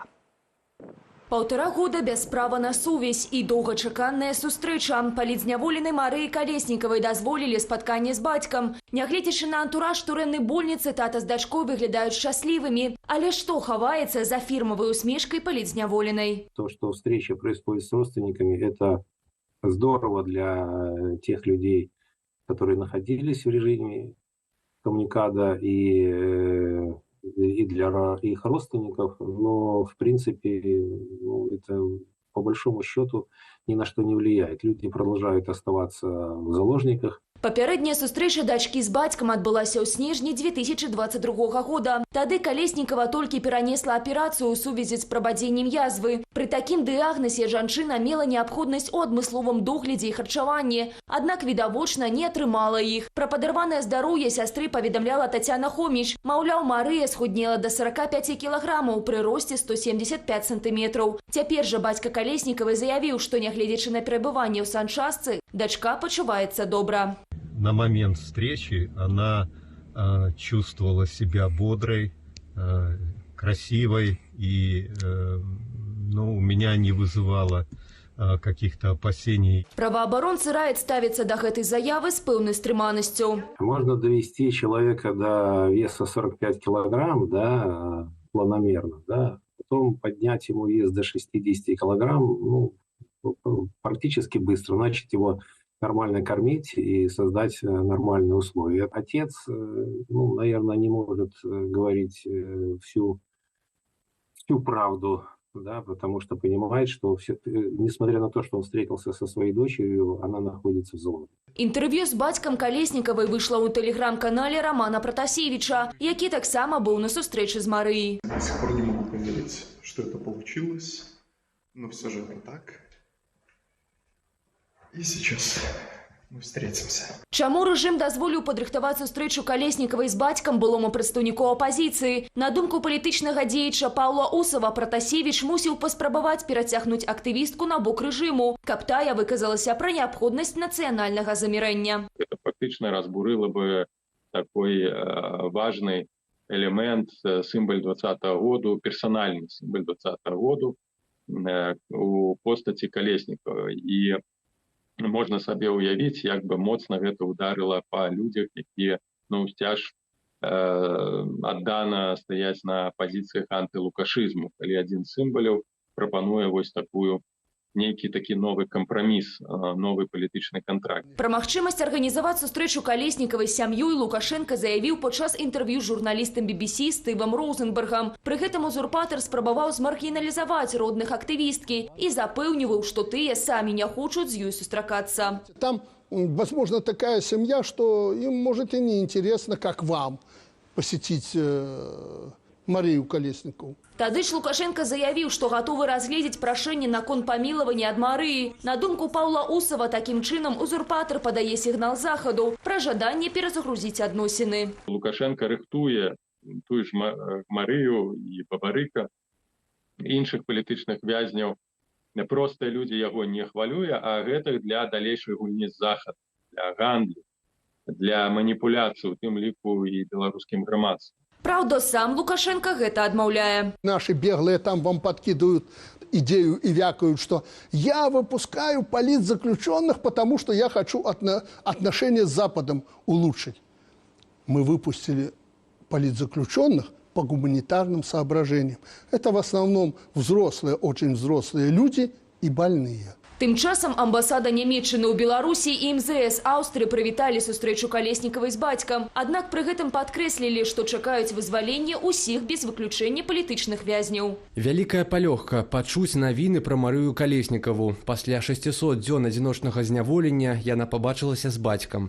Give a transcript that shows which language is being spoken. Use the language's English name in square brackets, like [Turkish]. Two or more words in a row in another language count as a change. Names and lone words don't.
[Belarusian] 1,5 года без права на сувязь і доўгачаканая сустрэча. Палізняволенай Марыі Калеснікавай дазволілі спатканне з бацькам. Нягледзячы на антураж турэннай больніцы, тата з дачкой выглядаюць шчаслівымі. Але што хаваецца за фірмавай усмешкай палізняволенай? [Russian] То, что встреча происходит с родственниками, это здорово для тех людей, которые находились в режиме коммуникада и для их родственников, но в принципе это по большому счету ни на что не влияет. Люди продолжают оставаться в заложниках. [Belarusian] Папярэдняя сустрэча дачкі з бацькам адбылася ў снежні 2022 года. Тады Калеснікава толькі перанесла аперацыю ў сувязі з прабадзеннем язвы. Пры такім дыягназе жанчына мела неабходнасць у адмысловым доглядзе і харчаванні, аднак відавочна не атрымала іх. Пра падарванае здароўе сястры паведамляла Тацяна Хоміч. Маўляў, Марыя схуднела да 45 кілаграмаў пры росце 175 сантыметраў. Цяпер жа бацька Калеснікавай заявіў, што нягледзячы на перабыванне ў санчастцы, дачка пачуваецца добра. [Russian] На момент встречи она чувствовала себя бодрой, красивой и у меня не вызывало каких-то опасений. [Belarusian] Правоабаронцы раяць ставіцца да гэтай заявы з пэўнай стрыманасцю. [Russian] Можно довести человека до веса 45 килограмм, да, планомерно, да, потом поднять ему вес до 60 килограмм, практически быстро, начать его нормально кормить и создать нормальные условия. Отец, наверное, не может говорить всю правду, да, потому что понимает, что несмотря на то, что он встретился со своей дочерью, она находится в зоне. [Belarusian] Інтэрв'ю з бацькам Калеснікавай выйшла ў тэлеграм-канале Романа Протасевича, які таксама быў на сустрэчы з Марыяй. [Russian] До сих пор не могу поверить, что это получилось, но все же это так. И сейчас мы встретимся. [Belarusian] Чаму рэжым дазволіў падрыхтаваць сустрэчу Калеснікавай з бацькам былому прадстаўніку апазіцыі? На думку палітычнага дзеяча Паўла Усава, Протасевич мусіў паспрабаваць перацягнуць актывістку на бок рэжыму, каб тая выказалася пра неабходнасць нацыянальнага замірэння. [Russian] Это фактично разбурило бы такой важный элемент, символ 20-го года, персональный символ 20-го года [Belarusian] у постаці [Russian] Калеснікавай. [Belarusian] І можна сабе ўявіць, як бы моцна гэта ударыла па людзях, якія сцяж аддана стаяць на пазіцыях антылукашызму, калі адзін з сімваляў прапануе вось такую нейкі такі новы кампраміс, новы палітычны кантракт. Пра магчымасць арганізаваць сустрэчу Калеснікавай з сям'ёй Лукашенка заявіў падчас інтэрв'ю з журналістам BBC Стывам Роузенбергам. Пры гэтым узурпатар спрабаваў змаргіналізаваць родных актывісткі і запэўніваў, што тыя самі не хочуць з ёй сустракацца. [Russian] Там, возможно, такая семья, что им, может, и не интересно, как вам посетить Марию Калесникову. [Belarusian] Тады ж Лукашенко заявіў, што гатовы разгледзець прашэнне наконт памілавання ад Марыі. На думку Паўла Усава, такім чынам узурпатар падае сігнал захаду пра жаданне перазагрузіць адносіны. Лукашенко рыхтуе тую ж Марыю і Бабарыка, іншых палітычных вязняў. Простыя людзі яго не хвалюе, а гэта для далейшай гульні з захадам, для гандлю, для маніпуляцый, у тым ліку і беларускім грамадствам. Праўда, сам Лукашенко гэта адмаўляе. [Russian] Наши беглые там вам подкидывают идею и вякают, что я выпускаю политзаключенных, потому что я хочу отношения с Западом улучшить. Мы выпустили политзаключенных по гуманитарным соображениям. Это в основном взрослые, очень взрослые люди и больные. [Belarusian] Тым часам амбасада Нямецчыны ў Беларусі і МЗС Аўстрыі прывіталі сустрэчу Калеснікавай з бацькам. Аднак пры гэтым падкрэслілі, што чакаюць вызвалення ўсіх без выключэння палітычных вязняў. Вялікая палёгка пачуць навіны пра Марыю Калеснікаву. Пасля 600 дзён адзіночнага зняволення яна пабачылася з бацькам.